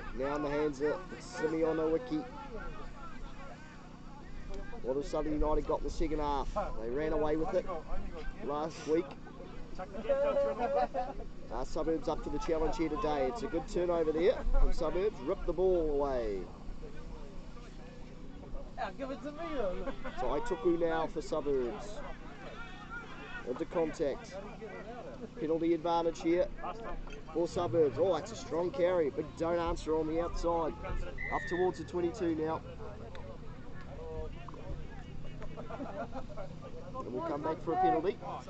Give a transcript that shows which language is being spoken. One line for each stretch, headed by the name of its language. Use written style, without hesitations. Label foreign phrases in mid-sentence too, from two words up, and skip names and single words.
English: Now in the hands of Simeon Owiki. What have Southern United got in the second half? They ran away with it last week. Suburbs up to the challenge here today. It's a good turnover there from Suburbs. Rip the ball away. Give it to me. Tai Tuku now for Suburbs. Into contact. Penalty advantage here for Suburbs. Oh, that's a strong carry. Big don't answer on the outside. Up towards the 22 now. And we'll come back for a penalty.